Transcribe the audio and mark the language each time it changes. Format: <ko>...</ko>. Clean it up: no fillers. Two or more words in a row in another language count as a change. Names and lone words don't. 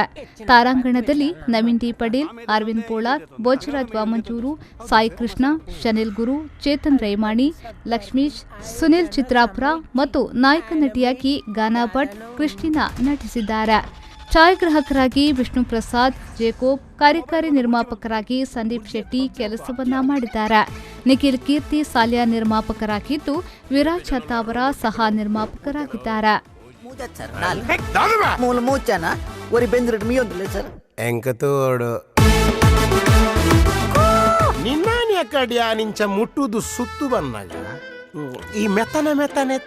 <kn>ತಾರಾಂಗಣದಲ್ಲಿ ನವೀನ್ ಡಿ ಪಡೇಲ್, ಅರವಿಂದ್ ಪೋಳಾರ್, ಬೋಚರಾಜ್ ವಾಮಂಚೂರು, ಸಾಯಿ ಕೃಷ್ಣ, ಶನಿಲ್ ಗುರು, ಚೇತನ್ ರೈಮಾಣಿ, ಲಕ್ಷ್ಮೀಶ್, ಸುನಿಲ್ ಚಿತ್ರಾಪುರ ಮತ್ತು ನಾಯಕ ನಟಿಯಾಗಿ ಗಾನಾ ಭಟ್, ಕ್ರಿಸ್ಟಿನಾ ನಟಿಸಿದ್ದಾರೆ. ಛಾಯಾಗ್ರಾಹಕರಾಗಿ ವಿಷ್ಣು ಪ್ರಸಾದ್, ಜೇಕೋಬ್, ಕಾರ್ಯಕಾರಿ ನಿರ್ಮಾಪಕರಾಗಿ ಸಂದೀಪ್ ಶೆಟ್ಟಿ ಕೆಲಸವನ್ನ ಮಾಡಿದ್ದಾರೆ. ನಿಖಿಲ್ ಕೀರ್ತಿ ಸಾಲ್ಯಾ ನಿರ್ಮಾಪಕರಾಗಿದ್ದು, ವಿರಾಜ್ ಅತ್ತಾವರ ಸಹ ನಿರ್ಮಾಪಕರಾಗಿದ್ದಾರೆ. ನಿನ್ನ ಮುಟ್ಟುದು ಸುತ್ತು ಬಂದಾಗ ಈ ಮೆತ್ತನೆತ್ತ</kn>